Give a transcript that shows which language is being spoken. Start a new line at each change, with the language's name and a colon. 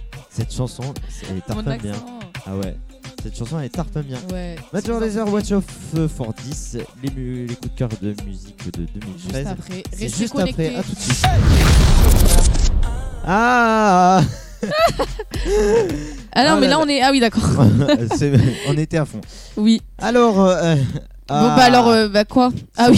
French: Cette chanson, elle tartonne bien. Ah ouais, cette chanson, elle tartonne bien. Ouais,
English: Major Lazer, watch out for this.
French: Les coups de cœur de musique de 2013. Juste après. C'est restez juste connectés. Après. À tout de suite. Ah alors, ah mais là, on est. Ah oui, d'accord. On était à fond. Oui. Alors. Bon bah alors bah quoi. Ah oui.